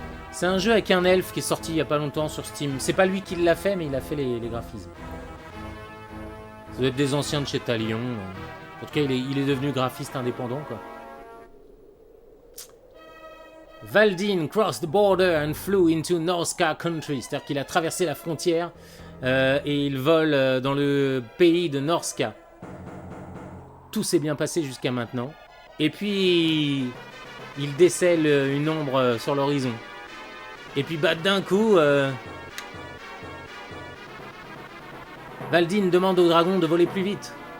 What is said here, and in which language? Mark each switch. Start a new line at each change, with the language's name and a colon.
French: C'est un jeu avec un elfe qui est sorti il n'y a pas longtemps sur Steam. C'est pas lui qui l'a fait, mais il a fait les graphismes. Ça doit être des anciens de chez Talion. En tout cas, il est devenu graphiste indépendant, quoi.
English: Valdin crossed the border and flew into Norska country.
French: C'est-à-dire qu'il a traversé la frontière et il vole dans le pays de Norska. Tout s'est bien passé jusqu'à maintenant. Et puis, il décèle une ombre sur l'horizon. Et puis bah, d'un coup, Valdine demande au dragon de voler plus vite.